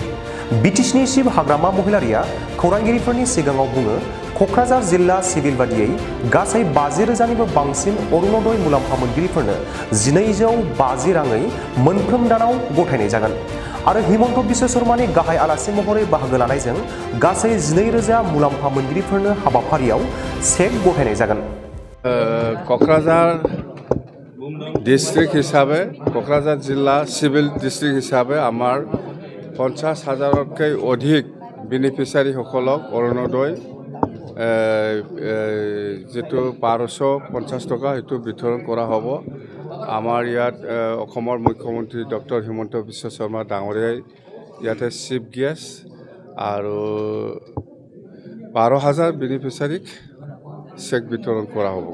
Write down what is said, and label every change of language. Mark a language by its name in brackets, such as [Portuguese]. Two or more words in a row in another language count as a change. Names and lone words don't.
[Bodo] बिटिसिनि शिव हाग्रामा महिलारिया खौरांगिरिफोरनि सिगाङाव बुङो, क'क्राझार जिल्ला सिभिल बादियै गासै 50,000निबो बांसिन अरुणोदय मुलाम्फा मोनगिरिफोरनो 1250 राङै मोनफ्रोम दानाव गथायनाय जागोन आरो हिमन्त बिश्व शर्मानि गाहाय आलासि महरै बाहागो लानायजों गासै 12,000 मुलाम्फा मोनगिरिफोरनो हाबाफारियाव चेक गथायनाय जागोन। क'क्राझार डिस्ट्रिक्ट हिसाबै क'क्राझार जिल्ला सिभिल डिस्ट्रिक्ट हिसाबै [Assamese] আমাৰ 50,000তকৈ অধিক বেনিফিচিয়াৰীসকলক অৰুণোদয় যেটো 1250 টকা সেইটো বিতৰণ কৰা হ'ব। আমাৰ ইয়াত অসমৰ মুখ্যমন্ত্ৰী ডক্টৰ হিমন্ত বিশ্ব শৰ্মা ডাঙৰীয়াই ইয়াতে [English] chief guest [Assamese] আৰু 12,000 বেনিফিচিয়াৰীক চেক বিতৰণ কৰা হ'ব।